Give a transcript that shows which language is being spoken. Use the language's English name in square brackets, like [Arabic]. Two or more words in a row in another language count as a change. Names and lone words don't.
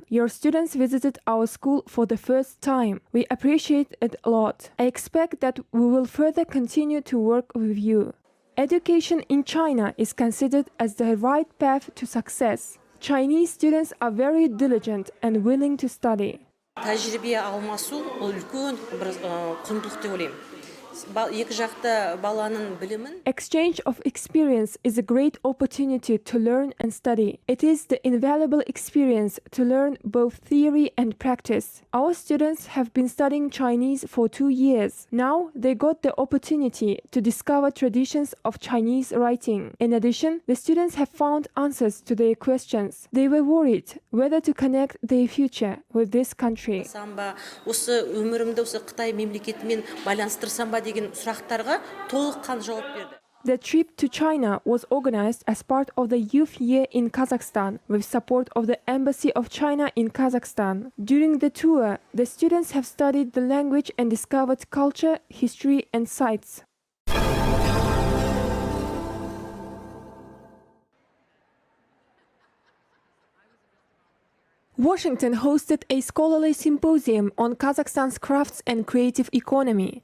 [English] Your students visited our school for the first time. We appreciate it a lot. I expect that we will further continue to work with you. Education in China is considered as the right path to success. Chinese students are very diligent and willing to study. [Kazakh] Тәжірибе алмасу ол үлкен бір құндылық деп ойлаймын. екі жақта баланың білімін [English] Exchange of experience is a great opportunity to learn and study. It is the invaluable experience to learn both theory and practice. Our students have been studying Chinese for 2 years. Now they got the opportunity to discover traditions of Chinese writing. In addition, the students have found answers to their questions. They were worried whether to connect their future with this country. [Kazakh] самба осы өмірімді осы Қытай мемлекетімен байланыстырсам ба деген сұрақтарға толыққан жауап берді. [English] The trip to China was organized as part of the Youth Year in Kazakhstan with support of the Embassy of China in Kazakhstan. During the tour, the students have studied the language and discovered culture, history, and sites. Washington hosted a scholarly symposium on Kazakhstan's crafts and creative economy.